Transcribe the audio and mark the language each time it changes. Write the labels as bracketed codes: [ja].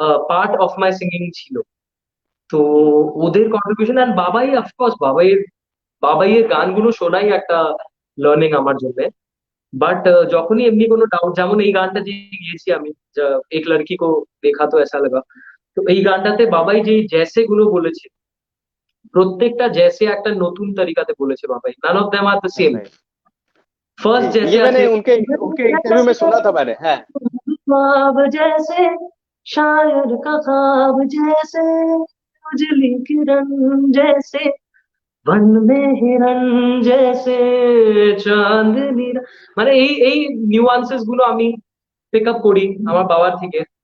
[en] part of my singing [bn] ছিল। তো ওদের কন্ট্রিবিউশন অ্যান্ড বাবাই, অফকোর্স বাবাইয়ের গানগুলো শোনাই একটা লার্নিং আমার জন্য। বাট যখনই এমনি কোনো ডাউট, যেমন এই গানটা যে গিয়েছি আমি, [hi] এক লড়কি কো দেখা তো এসা লাগা, [bn] তো এই গানটাতে বাবাই যে জ্যাসে গুলো বলেছে, প্রত্যেকটা জ্যাসে একটা নতুন তরিকাতে বলেছে বাবাই, [en] None of them are the same. [hi] नहीं, [bn] ফার্স্ট জ্যাসে [hi] ये [bn] আছে [hi] मैंने उनके उनके इंटरव्यू में सुना था मैंने। हाँ, ख्वाब जैसे, शायर का ख्वाब जैसे, उजली किरण जैसे, वन में হিরণ जैसे, [bn] চাঁদনি মানে এই নিউয়ান্সেস গুলো আমি পিক আপ করি আমার বাবার থেকে।